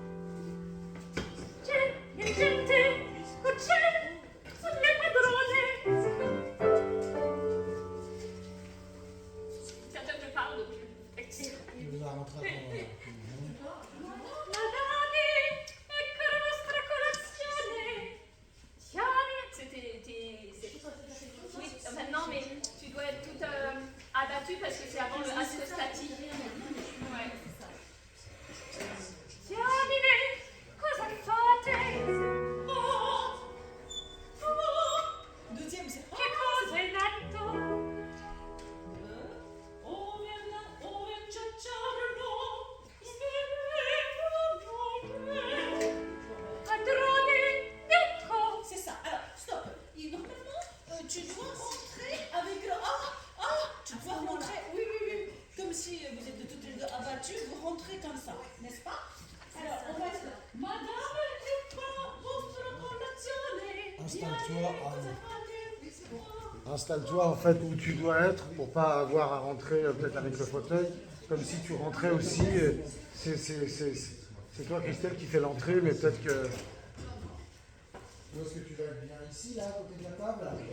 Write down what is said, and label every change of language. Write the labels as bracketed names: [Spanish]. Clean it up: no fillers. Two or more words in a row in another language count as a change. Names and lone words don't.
[Italian] C'è gente, o c'è un padrone. Sento che parlo più. Madame, ecco la vostra colazione. [French] Oui, enfin, non, mais tu dois être toute abattue parce que c'est avant le associatif. Ouais. [Italian] Diamine, cosa fate? Oh, oh, [French] Deuxième, c'est [Italian] che cosa è nato? Padrone, ecco! [French] C'est ça. Alors, stop. Et normalement, tu dois rentrer avec le tu dois rentrer. Oui, oui, oui. Comme si vous êtes toutes les deux abattues, vous rentrez comme ça, n'est-ce pas? Alors, on va être là. Madame, [Italian] ecco vostra colazione. [French] Installe-toi en fait où tu dois être pour pas avoir à rentrer peut-être avec le fauteuil, comme si tu rentrais aussi. C'est toi Christelle qui fait l'entrée, mais peut-être que. Où est-ce que tu vas être bien ici, là, à côté de la table?